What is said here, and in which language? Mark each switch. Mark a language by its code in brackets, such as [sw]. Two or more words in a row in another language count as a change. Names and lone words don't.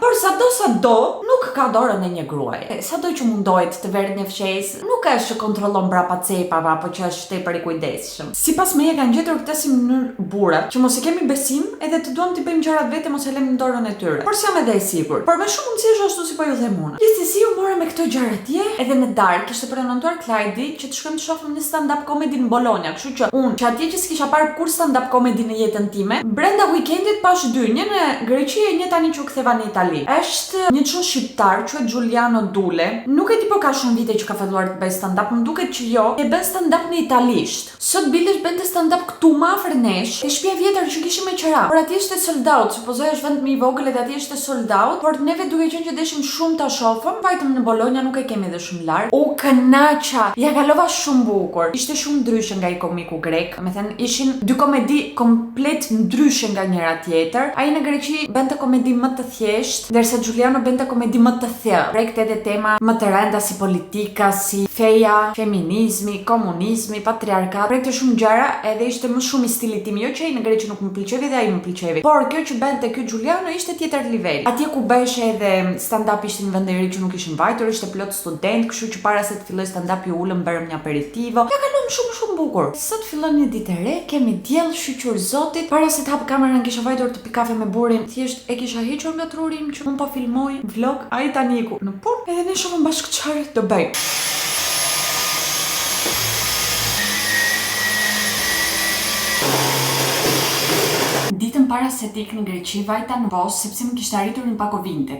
[sq] Por sado nuk ka dorën e një gruaje. Sado që mundohet të verë një fshes, nuk është që kontrollon brapa cepave apo që është tepër i kujdesshëm. Sipas meje kanë gjetur këtë si mënyrë burra, që mos e kemi besim edhe të duam të bëjmë gjërat vetë mos e lëmë në dorën e tyre. Por jam edhe e sigurt. Por me shumë mundësi është ashtu si po ju them unë. Gjithsesi u mora me këto gjëra atje, edhe në darkë kishte premtuar Clyde që të shkojmë të shohim një [en] stand-up comedy [sq] në Bologna, kështu që unë që atje që s'kisha parë kur [en] stand-up comedy [sq] në jetën time, brenda weekendit pash dy, një në Greqi e një tani që u ktheva në Itali. Është një çun shqiptar quhet Giuliano Dule. Nuk e di po ka shumë vite që ka filluar të bëj stand-up, më duket që jo, e bën stand-up në italisht. Sot bilesh bënte stand-up këtu më afër nesh, te shtëpia vjetër që kishim me qira. Por atje ishte [en] sold out, [sq] supozoj është vend më i vogël edhe atje ishte [en] sold out, [sq] por neve duke qenë që deshim shumë ta shohim, vajtëm në Bologna, nuk e kemi edhe shumë larg. U kënaqa, ja kalova shumë bukur. Ishte shumë ndryshe nga i komiku grek, me thënë ishin dy komedi komplet ndryshe nga njëra tjetër. Ai në Greqi bënte komedi më të thjeshtë, ndërsa Giuliano bënte komedi më të thellë. Prekte edhe tema më të rënda si politika, si feja, feminizmi, komunizmi, patriarkat. Prekte shumë gjëra edhe ishte më shumë i stilit tim, jo që ai në Greqi nuk më pëlqevi dhe ai më pëlqevi. Por kjo që bënte ky Giuliano ishte tjetër nivel. Atje ku bëhej edhe stand-up ishte në vend e ri që nuk ishin vajtur, ishte plot student, kështu që para se të filloj stand-up ju ulëm bërëm një aperitivo. Ja kalon shumë bukur. Sot fillon një ditë e re, kemi diell shqyqur zotit. Para se të hap kamerën kisha vajtur të pi kafe me burin, thjesht e kisha hequr nga trurim që unë po filmoj vlog, ai tani iku në punë, edhe ne shohim bashkë çfarë do bëj. Ditën para se të ikë në Greqi, vajta në Vos sepse më kishte arritur një pak ovinte.